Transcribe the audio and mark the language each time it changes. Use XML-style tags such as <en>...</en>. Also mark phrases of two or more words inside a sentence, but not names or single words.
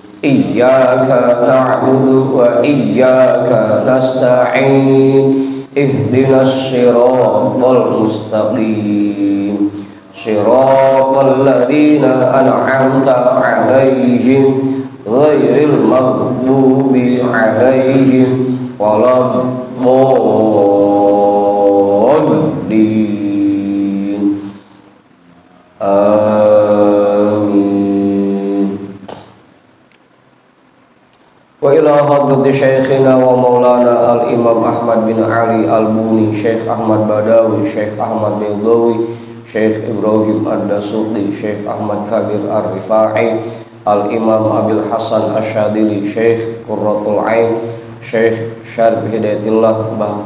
<ar>إياك نعبد وإياك نستعين اهدنا الصراط المستقيم صراط الذين أنعمت عليهم غير المغضوب عليهم ولا الضالين. Amin. وإلى حضرة شيخنا ومولانا الإمام أحمد بن علي البوني، شيخ أحمد بدوي، شيخ أحمد بيضاوي، شيخ إبراهيم الدسوقي, شيخ أحمد كبير الرفاعي، الإمام أبي الحسن الشاذلي، شيخ قرة العين، شيخ شريف هداية الله، Mbah</ar>